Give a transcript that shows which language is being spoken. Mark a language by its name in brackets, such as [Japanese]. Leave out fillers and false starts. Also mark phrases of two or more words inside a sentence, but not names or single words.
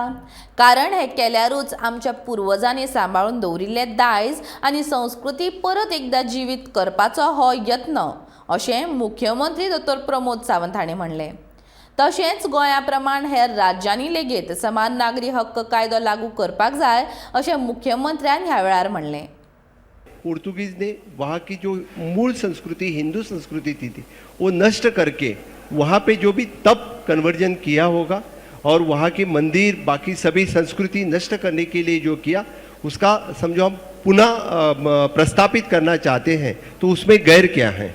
[Konkani] कारण हें केल्यारूच आमच्या पुर्वजांनी सांबाळून दवरिल्लें दायज आनी संस्कृती परत एकदां जिवीत करपाचो हो यत्न, अशें मुख्यमंत्री डॉ. प्रमोद सावंत हांणी म्हणलें. तशेंच गोंया प्रमाण हेर राज्यांनी लेगीत समान नागरी हक्क कायदो लागू करपाक जाय अशें मुख्यमंत्र्यान ह्या वेळार म्हणलें. [Hindi] पोर्तुगीज ने वहाँ की जो मूल संस्कृति हिंदू संस्कृति थी वो नष्ट करके वहाँ पे जो भी तब कन्वर्जन किया होगा और वहाँ के मंदिर बाकी सभी संस्कृति नष्ट करने के लिए जो किया उसका समझो हम पुनः प्रस्तापित करना चाहते हैं तो उसमें गैर क्या है?